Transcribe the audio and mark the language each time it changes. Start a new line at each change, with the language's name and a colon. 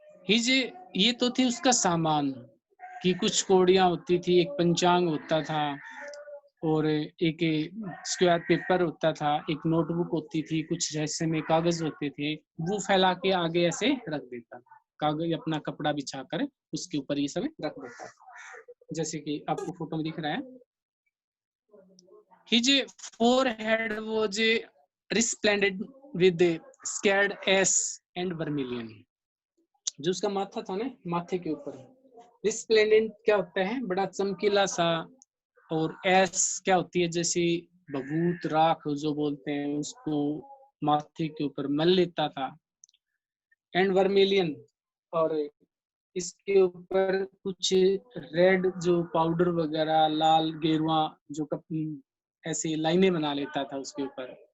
Hindi: ये तो थी उसका सामान, कि कुछ कोड़ियां होती थी, एक पंचांग होता था, और एक स्क्वायर पेपर होता था, एक नोटबुक होती थी, कुछ रहस्यमय कागज होते थे, वो फैला के आगे ऐसे रख देता था, कागज अपना कपड़ा बिछाकर उसके ऊपर ये सब रख देता था, जैसे कि आपको फोटो में दिख रहा है।
English: His forehead was resplendent with scared ash and vermilion.
Hindi: जो उसका माथा था ना, माथे के ऊपर रिस्प्लेंडेंट क्या होता है, बड़ा चमकीला सा, और एस क्या होती है, जैसे बबूत राख जो बोलते हैं, उसको माथे के ऊपर मल लेता था, एंड वर्मिलियन, और इसके ऊपर कुछ रेड जो पाउडर वगैरह, लाल गेरुआ जो ऐसे लाइनें बना लेता था उसके ऊपर।